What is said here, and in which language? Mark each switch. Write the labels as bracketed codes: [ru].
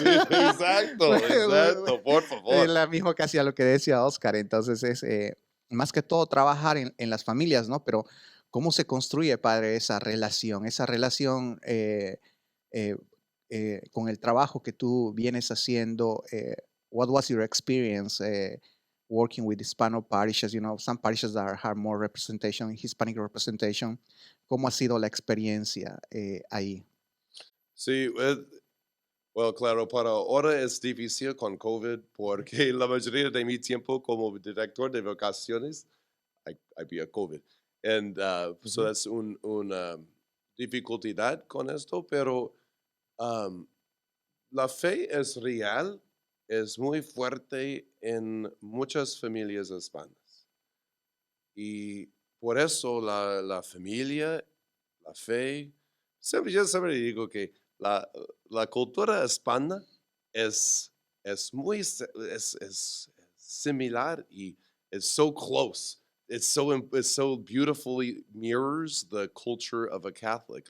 [es] Sí, exacto, exacto, por favor. La misma casi a lo que decía Oscar. Entonces es más que todo trabajar en las familias, ¿no? Pero ¿cómo se construye, padre, esa relación? Esa relación eh, con el trabajo que tú vienes haciendo. [en] What was your experience working with Hispano parishes? You know, some parishes that have more representation, Hispanic representation. [es] ¿Cómo ha sido la experiencia ahí? Sí, bueno, claro, para ahora es difícil con COVID porque la mayoría de mi tiempo como director de vocaciones, había COVID. [en] And so that's [es] una dificultad con esto, pero um, la fe es real, es muy fuerte en muchas familias hispanas. Y por eso la familia, la fe, yo siempre digo que la cultura hispana es muy es similar y [en] it's so close. It's so beautifully mirrors the culture of a Catholic.